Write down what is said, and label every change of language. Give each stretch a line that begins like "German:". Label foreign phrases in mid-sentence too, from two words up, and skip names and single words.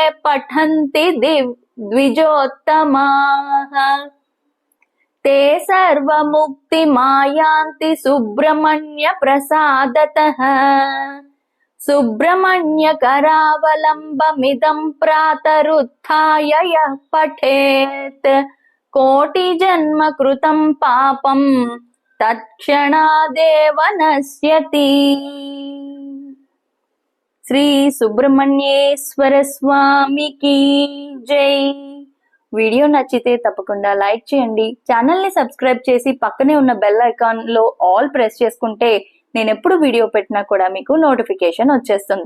Sanskrit: पठन्ति द्विजोत्तमाः ते सर्वमुक्तिमायान्ति सुब्रह्मण्य प्रसादतः सुब्रह्मण्य करावलंबमिदं प्रातरुत्थाय यः पठेत् कोटिजन्म कृतं पापं तत्क्षणादेव नश्यति.
Telugu: శ్రీ సుబ్రహ్మణ్యేశ్వర స్వామికి జై. వీడియో నచ్చితే తప్పకుండా లైక్ చేయండి. ఛానల్ ని సబ్స్క్రైబ్ చేసి పక్కనే ఉన్న
English: bell icon
Telugu: లో
English: all press
Telugu: చేసుకుంటే నేను ఎప్పుడు వీడియో పెట్టినా కూడా మీకు నోటిఫికేషన్ వచ్చేస్తుంది.